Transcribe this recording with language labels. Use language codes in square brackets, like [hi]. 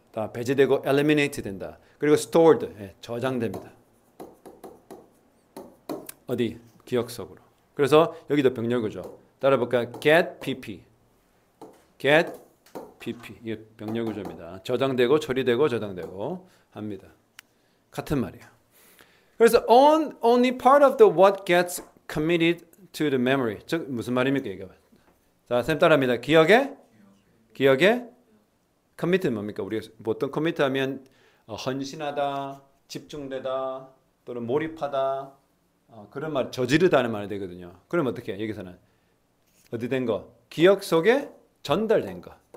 [ko] 다 배제되고 eliminate 된다. 그리고 stored, 저장됩니다. 어디? 기억 속으로. 그래서 여기도 병렬 구조. 따라볼까요? [en] get pp. get pp. [ko] 이게 병렬 구조입니다. 저장되고 처리되고 저장되고 합니다. 같은 말이에요. 그래서 [en] only part of the what gets committed to the memory. [ko] 즉 무슨 말입니까 이게? 자, 쌤 따라합니다. 기억에 commit는 뭡니까? 우리가 보통 commit하면 헌신하다, 집중되다, 또는 몰입하다 그런 말 저지르다는 말이 되거든요. 그럼 어떻게 해요? 여기서는 어디 된 거? 기억 속에 전달된 거.